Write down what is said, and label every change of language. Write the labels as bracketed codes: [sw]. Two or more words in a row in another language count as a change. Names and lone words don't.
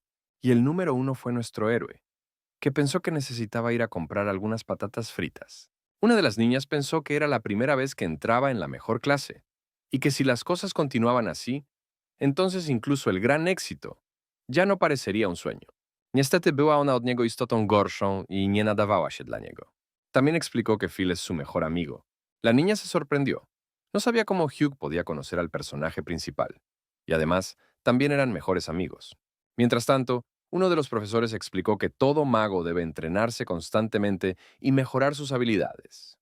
[es] Y el número 1 fue nuestro héroe, que pensó que necesitaba ir a comprar algunas patatas fritas. Una de las niñas pensó que era la primera vez que entraba en la mejor clase, y que si las cosas continuaban así, entonces incluso el gran éxito ya no parecería un sueño. [pl] Niestety była ona od niego istotą gorszą i nie nadawała się dla niego. [es] También explicó que Phil es su mejor amigo. La niña se sorprendió. No sabía cómo Hugh podía conocer al personaje principal. Y además, también eran mejores amigos. Mientras tanto, uno de los profesores explicó que todo mago debe entrenarse constantemente y mejorar sus habilidades.